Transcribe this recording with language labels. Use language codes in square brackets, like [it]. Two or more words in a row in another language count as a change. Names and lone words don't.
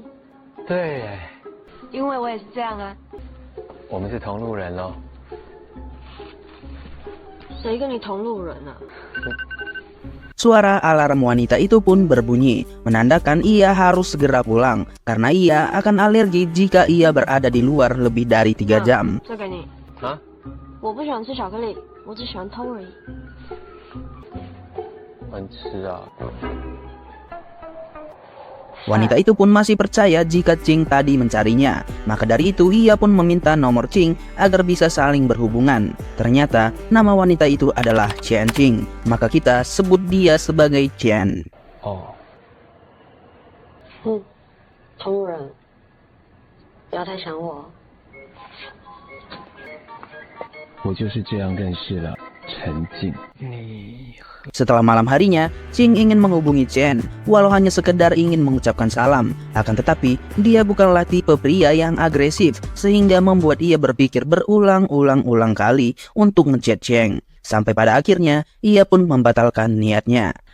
[zh] 对，因为我也是这样啊。我们是同路人喽。谁跟你同路人啊？ [id] Suara alarm wanita itu pun berbunyi, menandakan ia harus segera pulang karena ia akan alergi jika ia berada di luar lebih dari 3 jam. [zh] 这给你。啊？我不喜欢吃巧克力，我只喜欢偷而已。很吃啊。 [id] Wanita itu pun masih percaya jika Ching tadi mencarinya. Maka dari itu ia pun meminta nomor Ching agar bisa saling berhubungan. Ternyata nama wanita itu adalah Chen Ching. Maka kita sebut dia sebagai Chen. [zh] 哦，同路人，不要太想我。我就是这样认识了陈静。你 [id] Setelah malam harinya, Ching ingin menghubungi Chen, walau hanya sekedar ingin mengucapkan salam. Akan tetapi, dia bukanlah tipe pria yang agresif, sehingga membuat ia berpikir berulang-ulang kali untuk ngechat Chen. Sampai pada akhirnya, ia pun membatalkan niatnya.